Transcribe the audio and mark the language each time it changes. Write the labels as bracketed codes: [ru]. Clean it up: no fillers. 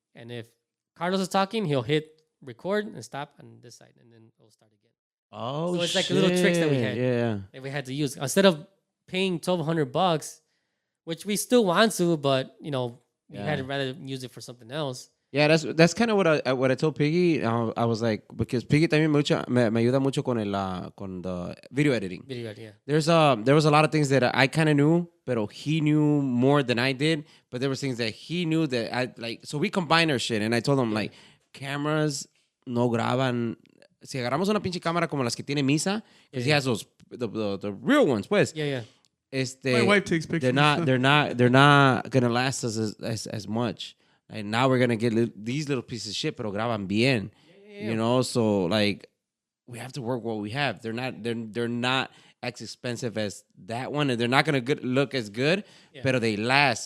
[en] And if Carlos is talking, he'll hit record and stop on this side, and then it'll start again. Oh, So it's like little tricks that we had. Yeah. That we had to use. Instead of paying $1,200, which we still want to, but, we Yeah. had to rather use it for something else. Yeah, that's kind of what I told Piggy. I was like, because Piggy [es] también me ayuda mucho con con [en] the video editing. Video, yeah. There was a lot of things that I kind of knew, but he knew more than I did. But there was things that he knew that I like. So we combined our shit, and I told him like, cameras [es] no graban. Si agarramos una pinche cámara como las que tiene Misa, [en] because he has those the real ones, [es] pues. [en] Yeah. My wife takes pictures. They're not gonna last us as much. And now we're gonna get these little pieces of shit, [es] pero graban bien. [en] You know, so like we have to work what we have. They're not as expensive as that one, and they're not gonna look as good, [es] pero [en] they last.